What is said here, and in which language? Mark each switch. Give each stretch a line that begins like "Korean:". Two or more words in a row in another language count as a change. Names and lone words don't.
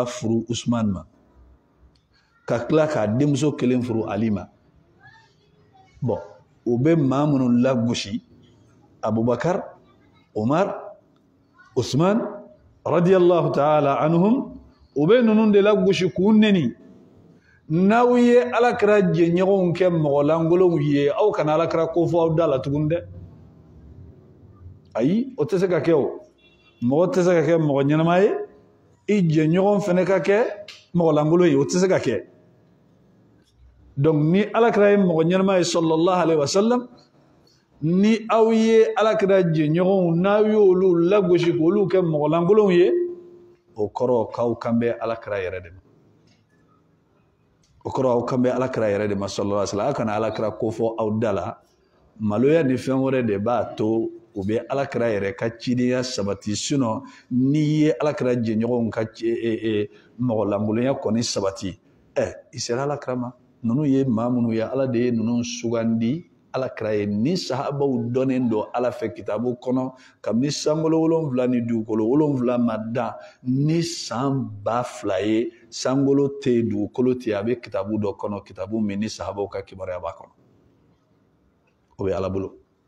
Bambara: furu Usman ma ka tila k'a denmuso kelen furu Ali ma bon u bɛ maa minnu lagosi Abubakar Umar Usman
Arabic: رضي الله تعالى عنهم
Bambara: u bɛ ninnu de lagosi k'u neni n'aw ye alakira jɛɲɔgɔnw kɛ mɔgɔ langolow ye aw kana alakira ko fɔ aw da la tuguni dɛ ayi o tɛ se ka kɛ o mɔgɔ tɛ se ka kɛ mɔgɔ ɲɛnama ye i jɛɲɔgɔn fana ka kɛ mɔgɔ langolo ye o tɛ se ka kɛ donc ni alakira ye mɔgɔ ɲɛnama ye
Arabic: صلى الله عليه وسلم
Bambara: ni aw ye alakira jɛɲɔgɔnw n'aw y'olu lagosi k'olu kɛ mɔgɔ langolow ye o kɔrɔ k'aw kan bɛ alakira yɛrɛ de ma o kɔrɔ aw kan bɛ alakira yɛrɛ de ma
Arabic: صلى الله عليه وسلم
Bambara: aw kana alakira ko fɔ aw da la maloya ni fɛn wɛrɛ de b'a to u bɛ alakira yɛrɛ ka cidenya sabati sinon n'i ye alakira jɛɲɔgɔnw ka mɔgɔ langolonya kɔni sabati i sera alakira ma ninnu ye maa minnu ye ala de ye ninnu sugandi alakira ye ni sahabaw dɔnnen don ala fɛ kitabu kɔnɔ kabini sankolo 7 ni dugukolo 7 ma dan ni san 2000 ye sankolo tɛ yen dugukolo tɛ yen a bɛ kitabu dɔ kɔnɔ kitabu min ni sahabaw ka kibaruya b'a kɔnɔ o bɛ ala bolo